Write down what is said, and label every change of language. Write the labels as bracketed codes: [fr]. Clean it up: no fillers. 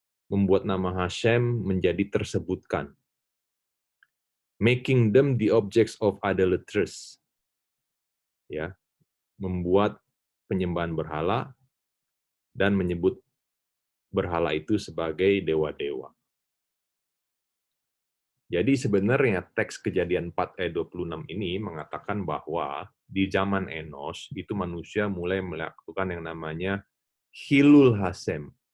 [id] Membuat nama Hashem menjadi tersebutkan. [en] Making them the objects of idolaters. [id] Ya, membuat penyembahan berhala dan menyebut berhala itu sebagai dewa-dewa. Jadi sebenarnya teks Kejadian 4 ayat 26 ini mengatakan bahwa di zaman Enos itu manusia mulai melakukan yang namanya Hilul Hashem.